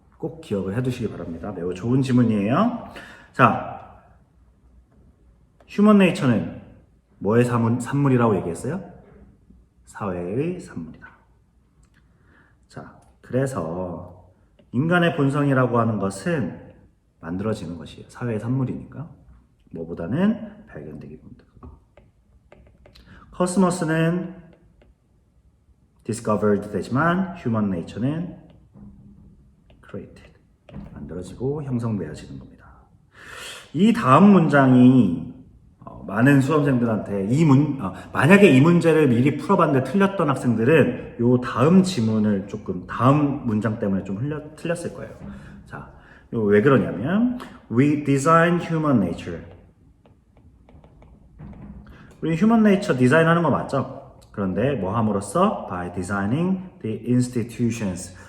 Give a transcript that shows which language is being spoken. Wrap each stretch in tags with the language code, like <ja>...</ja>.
<ko>꼭 기억을 해두시기 바랍니다. 매우 좋은 지문이에요. 자, 휴먼 네이처는 뭐의 산물이라고 얘기했어요? 사회의 산물이다. 자, 그래서 인간의 본성이라고 하는 것은 만들어지는 것이에요. 사회의 산물이니까. 뭐보다는 발견되기보다. 코스모스는 discovered 되지만 human nature는 created. 만들어지고 형성되어지는 겁니다. 이 다음 문장이 많은 수험생들한테 만약에 이 문제를 미리 풀어봤는데 틀렸던 학생들은 요 다음 지문을 다음 문장 때문에 좀 틀렸을 거예요. 자, 왜 그러냐면</ko> <en>we design human nature.</en> <ko>우리 human nature 디자인하는 거 맞죠? 그런데 뭐 함으로써?</ko> <en>by designing the institutions.</en>